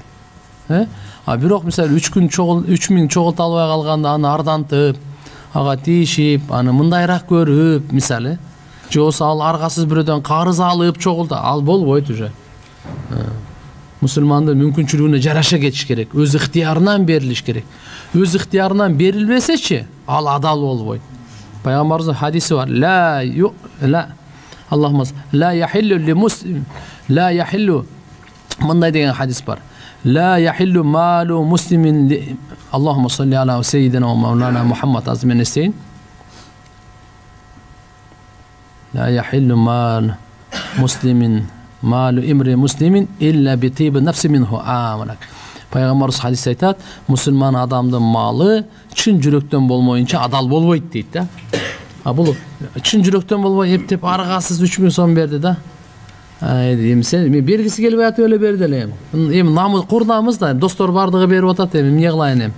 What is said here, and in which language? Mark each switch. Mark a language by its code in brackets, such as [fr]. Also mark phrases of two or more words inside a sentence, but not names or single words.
[ky] А бирок мисалы 3000 чогулта албай калганда аны ардантып, ага тийишип, аны мындайраак көрүп, мисалы, же болбосо ал аргасыз бирөөдөн карыз алып чогулта, ал болбойт уже. Мусулмандын мүмкүнчүлүгүнө жараша кетиш керек, өз ыктыярынан берилиш керек. Өз ыктыярынан берилбесечи, ал адал болбойт. Пайгамбарыбыздын хадиси бар. [ar] اللهم لا يحل ل مسلم، لا يحل, [ky] мындай деген хадис бар. [ar] لا يحل مال مسلم اللهم صل على سيدنا ومولانا محمد عظيم النسين لا يحل مال مسلم مال امرئ مسلم إلا بطيب نفس منه آمنك. [ky] Пайгамбарыбыз хадисте айтат, мусулман адамдын малы чын жүрөктөн болмоюнча адал болбойт дейт да. А бул чын жүрөктөн болбой эптеп аргасыз 3000 сом берди да. Эми сен бергиси келбей атып эле берди эле. Эми намыз курнамыз да, достор бардыгы берип атат, эми эмне кылайын эми?